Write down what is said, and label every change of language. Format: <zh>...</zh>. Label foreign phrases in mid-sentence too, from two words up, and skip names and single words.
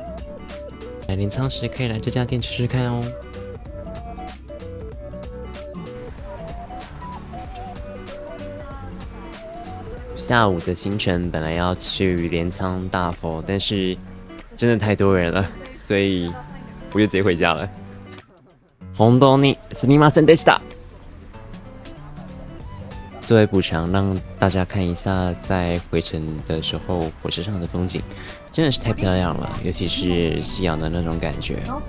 <zh>来镰仓时可以来这家店吃吃看哦。下午的行程本来要去镰仓大佛，但是真的太多人了，所以我就直接回家了。</zh> <ja>本当にすみませんでした。</ja> <zh>作为补偿，让大家看一下在回程的时候火车上的風景，真的是太漂亮了，尤其是夕阳的那种感觉。</zh>